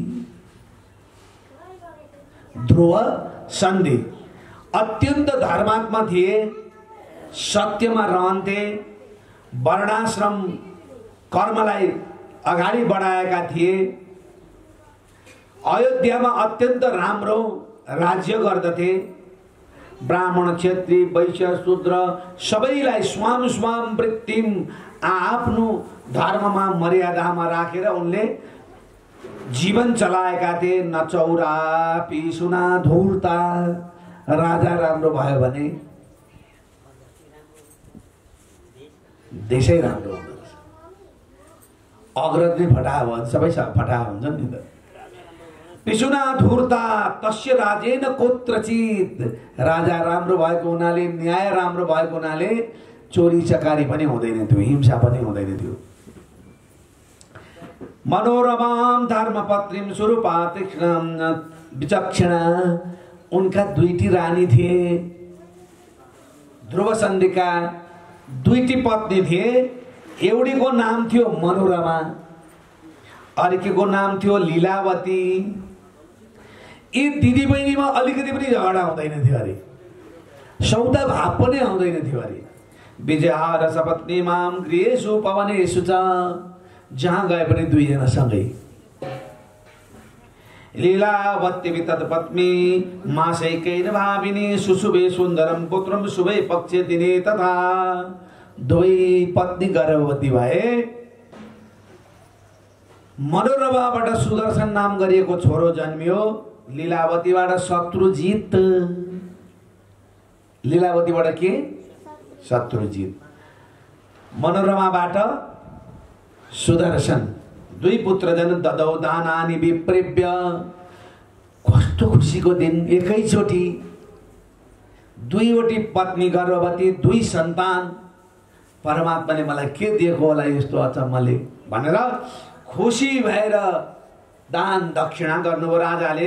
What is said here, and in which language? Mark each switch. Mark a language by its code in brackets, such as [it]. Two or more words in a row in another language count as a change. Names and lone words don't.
[ne] ध्रुव सन्धि अत्यन्त धर्मात्मा थिए, सत्यमा रहन्थे, वर्णाश्रम कर्मलाई अगाडि बढाएका थिए। अयोध्यामा अत्यन्त राम्रो राज्य गर्दथे। ब्राह्मण क्षेत्री वैश्य शूद्र सबैलाई [sa] स्वाम स्वाम वृत्तिम [ne] आफ्नो धर्ममा मर्यादामा राखेर उनले जीवन चलाएका थिए। [sa] न चौरा पिसुना धूर्ता। [ne] राजा राम्रो भयो भने देशै राम्रो हुन्छ। अग्रज नै फटाहा भयो, सबै फटाहा हुन्छ नि त। [sa] पिसुना धूर्ता तस्य राजेन कोत्रचित। [ne] राजा राम्रो भएको हुनाले, न्याय राम्रो भएको हुनाले चोरी चकारी पनि हुँदैन थियो, हिंसा पनि हुँदैन थियो। [sa] मनोरमाम धर्मपत्नीम स्वरूपा तीक्ष्ण विचक्षणा। [ne] उनका दुईटी रानी थिए। ध्रुव सन्धिका दुईटी पत्नी थिए। एउटीको नाम थियो मनोरमा, अर्कीको नाम थियो लीलावती। यी दिदी बहिनीमा अलिकति पनि झगडा हुँदैन थियो अरे, सौदा भाव पनि आउँदैन थियो अरे। [sa] विजया रसपत्नी माम गृहेषु पवनेषु च। [ne] जहाँ गए पनि दुईजना सँगै। [sa] लीलावती तत्पत्नी मासैकैन भाविनी सुशुभे सुन्दरम पुत्रम शुभे पक्षे दिने तथा। [ne] दुई पत्नी गर्भवती भए। मनोरमाबाट सुदर्शन नाम गरिएको छोरो जन्मियो। लीलावतीबाट शत्रुजित। लीलावतीबाट के? शत्रुजित। मनोरमाबाट सुदर्शन। [sa] दुई पुत्र जन ददौ दानानि विप्रेभ्य। [ne] कस्तो खुसीको दिन, एकैचोटि दुईवटी पत्नी गर्भवती, दुई सन्तान। परमात्माले मलाई के दिएको होला यस्तो अचम्मले भनेर खुसी भएर दान दक्षिणा गर्नुभयो राजाले।